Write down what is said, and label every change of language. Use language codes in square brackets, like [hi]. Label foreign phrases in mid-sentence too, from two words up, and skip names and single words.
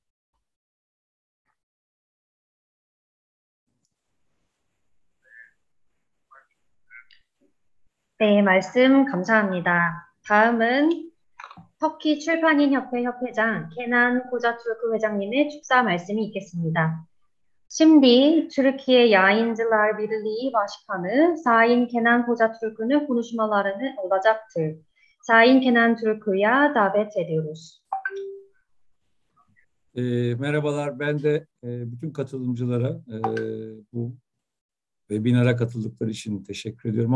[ko] 네, 말씀 감사합니다. 다음은 터키 출판인 협회 협회장 케난 코자투르크 회장님의 축사 말씀이 있겠습니다. [tr] Şimdi Türkiye Yayıncılar Birliği Başkanı Sayın Kenan Kocatürk'ün konuşmalarını olacaktır. Sayın Kenan Türk'ü'ye davet ediyoruz. Merhabalar, ben de bütün katılımcılara bu webinara katıldıkları için teşekkür ediyorum.